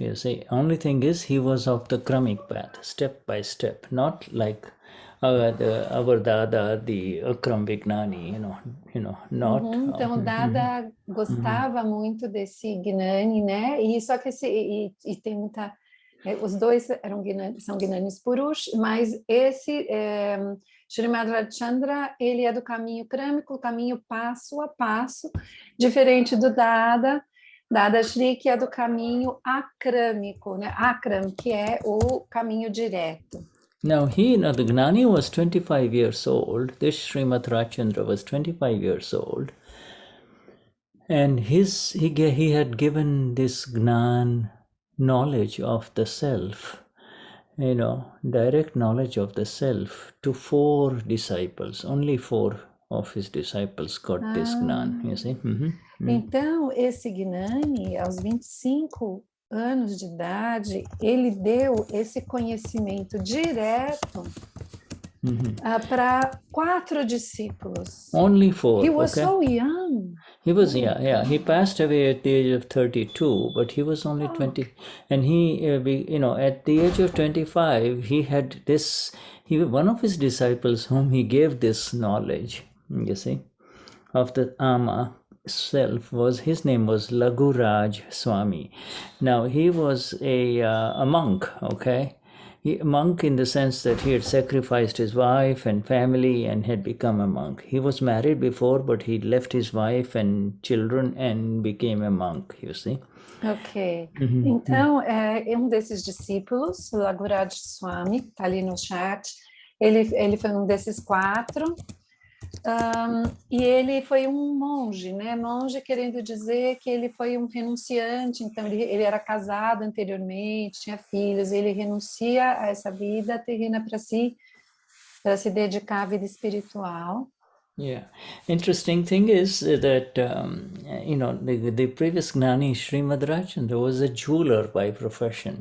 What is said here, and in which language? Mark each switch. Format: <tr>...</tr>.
<en>You see, only thing is he was of the Kramik path, step by step, not like our Dada, the Akram Vignani, not.</en> <pt>Então Dada gostava muito desse Gnani, né? E só que e tem muita, os dois são Gnanis Purush, mas esse Srimad Rajchandra, ele é do caminho crâmico, o caminho passo a passo, diferente do Dadashri, que é do caminho acrâmico, né? Akram, que é o caminho direto.</pt> <en>Now the Gnani was 25 years old. This Srimad Rajchandra was 25 years old, and he had given this Gnan knowledge of the self, direct knowledge of the self to 4 disciples, only 4 of his disciples got this Gnan, you see.</en> <pt>Então, esse Gnani, aos 25 anos de idade, ele deu esse conhecimento direto para 4 discípulos.</pt> <en>Only 4. He was so young. He was, he passed away at the age of 32, but he was only 20. And he, at the age of 25, he had this, one of his disciples whom he gave this knowledge, you see, of the Ama self his name was Laguraj Swami. Now, he was a monk, okay? A monk in the sense that he had sacrificed his wife and family and had become a monk. He was married before, but he left his wife and children and became a monk, you see. Ok.</en> <pt>Então, desses discípulos, Laguraj Swami, que está ali no chat, ele foi um desses 4. E ele foi um monge, né? Monge querendo dizer que ele foi um renunciante, então ele era casado anteriormente, tinha filhos, ele renuncia a essa vida terrena para se dedicar à vida espiritual.</pt> <en>Yeah, interesting thing is that the previous Gnani Srimad Rajan was a jeweler by profession.</en>